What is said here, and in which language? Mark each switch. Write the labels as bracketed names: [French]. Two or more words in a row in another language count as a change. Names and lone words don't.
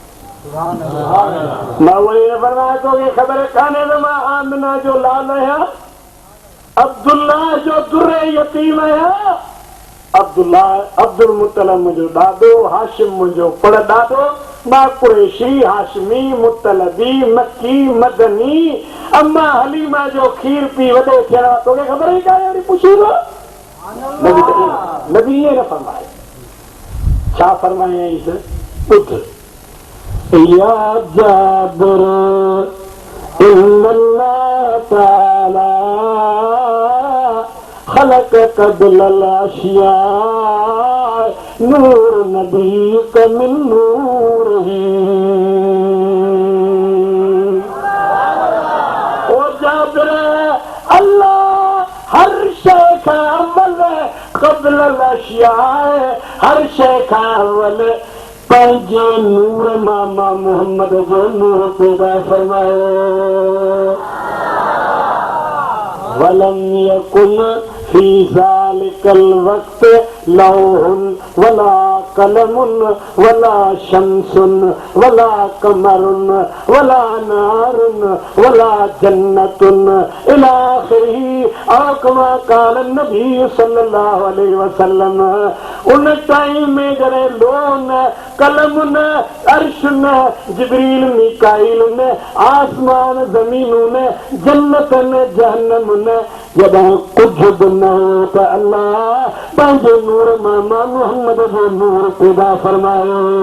[Sindhi] मां वरी न फरमायो तोखे ख़बर कान्हे त मां आमिना जो लाल आहियां अब्दुल्ला जो दुर्रे यतीम आहियां अब्दुल मुतलब मुंहिंजो ॾाॾो हाशिम मुंहिंजो पड़ ॾाॾो मां कुरैशी हाशिमी मुतलबी मक्की मदनी अम्मा हलीमा जो खीर पी वॾो थियण तोखे ख़बर ई कान्हे वरी पुछी नबी ईअं न फरमाए छा फरमायईंसि ॿुध या जाबिर [Arabic] إن الله تعالى خلق قبل الأشياء نور نبيك من نوره [Sindhi] ओ जाबिर अल्लाह हर शइ खां अव्वल [Arabic] قبل الأشياء [Sindhi] हर शइ खां अव्वल पंहिंजे नूर मामा मोहम्मद जो नूर पैदा फरमायो [Arabic] ولم يكن في ذلك الوقت لوح ولا قلم ولا شمس ولا قمر ولا نار ولا جنة إلى آخره أو كما قال النبي صلى الله عليه وسلم [Sindhi] उन टाइम में जॾहिं लोह न कलम न अर्श न जिब्रील मीकाईल न आसमान ज़मीनूं न जन्नत न जहन्नम न जॾहिं कुझु बि न हो त अल्लाह पंहिंजे नूर मामा मोहम्मद जो नूर पैदा फरमायो